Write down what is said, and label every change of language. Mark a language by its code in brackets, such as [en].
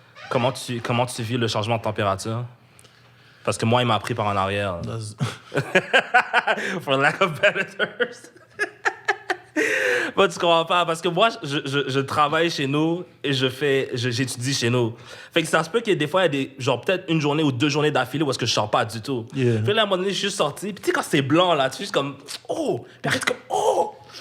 [fr] Comment tu vis le changement de température? Parce que moi, il m'a pris par en arrière. [en] For lack of better terms. [fr] Bon, tu comprends pas, parce que moi, je travaille chez nous et j'étudie chez nous. Fait que ça se peut qu'il y ait des fois, il y a des, genre peut-être une journée ou 2 journées d'affilée où est-ce que je sors pas du tout. [en] Yeah. [fr] Puis là, à un moment donné, je suis juste sorti. Puis tu sais, quand c'est blanc, là, tu es juste comme, oh! Puis arrête comme, oh!